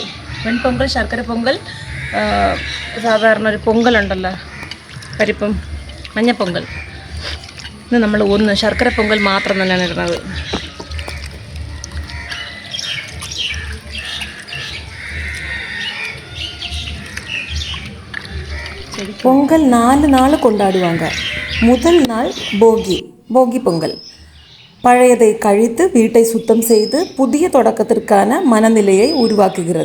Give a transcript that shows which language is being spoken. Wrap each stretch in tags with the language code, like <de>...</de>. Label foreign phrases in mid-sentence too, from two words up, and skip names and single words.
<ml>വെൺപൊങ്കൽ, ശർക്കര പൊങ്കൽ, സാധാരണ ഒരു പൊങ്കലുണ്ടല്ലോ, പരിപ്പും മഞ്ഞപ്പൊങ്കൽ. ഇന്ന് നമ്മൾ 1 ശർക്കര പൊങ്കൽ മാത്രം തന്നെയാണ് ഇടുന്നത്.</ml> <ta>பொங்கல் 4 நாள் கொண்டாடுவாங்க. முதல் நாள் போகி பொங்கல். பழையதை கழித்து வீட்டை சுத்தம் செய்து புதிய தொடக்கத்திற்கான மனநிலையை உருவாக்குகிறது.</ta>